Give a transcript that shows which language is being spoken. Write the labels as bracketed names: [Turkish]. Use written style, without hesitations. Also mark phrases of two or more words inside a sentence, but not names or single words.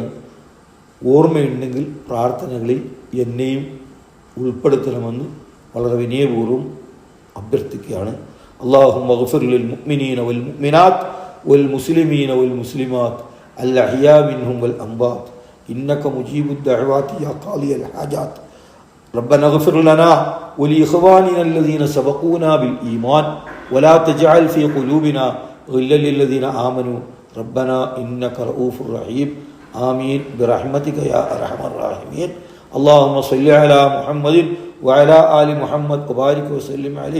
[Malayalam] ഓർമ്മയുണ്ടെങ്കിൽ പ്രാർത്ഥനകളിൽ എന്നെയും ഉൾപ്പെടുത്തണമെന്ന് വളരെ വിനയപൂർവ്വം അഭ്യർത്ഥിക്കുകയാണ്. [Arabic] اللهم اغفر للمؤمنين والمؤمنات والمسلمين والمسلمات الأحياء منهم والأموات إنك مجيب الدعوات يا قاضي الحاجات. ربنا اغفر لنا ولإخواننا الذين سبقونا بالإيمان ولا تجعل في قلوبنا غلا للذين آمنوا ربنا إنك رؤوف رحيم آمين برحمتك يا أرحم الراحمين. اللهم صل على محمد وعلى آل محمد وبارك وسلم عليه.